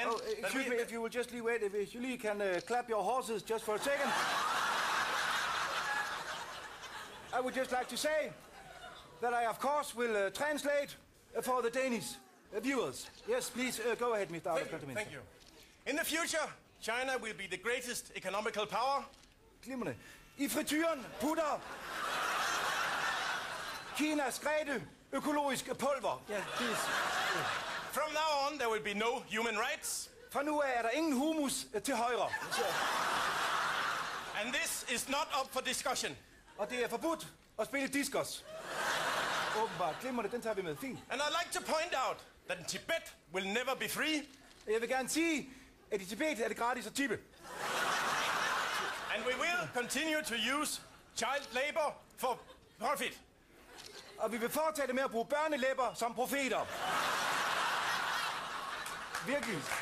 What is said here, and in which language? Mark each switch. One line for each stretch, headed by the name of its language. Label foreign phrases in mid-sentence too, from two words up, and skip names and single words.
English: Oh, excuse me, if you will just wait, if you can clap your horses just for a second. I would just like to say that I, of course, will translate for the Danish viewers. Yes, please, go ahead, Mr. Out-of-Country Minister. Thank you. In the future, China will be the greatest economical power.
Danish: Glimrende. I frityren putter Kinas Grete økologisk pulver. Ja, please.
English: From now on, there will be no human rights.
Danish: Fra nu af er der ingen humus til højre.
English: And this is not up for discussion.
Danish: Og det er forbudt at spille diskus. Åbenbart. Glimrende, den tager vi med. Fint.
English: And I'd like to point out that Tibet will never be free.
Danish: Jeg vil gerne sige, at i Tibet er det gratis at tippe.
English: And we will continue to use child labor for profit.
Danish: Og vi vil fortsætte med at bruge børnelæber som profeter. Virkelig.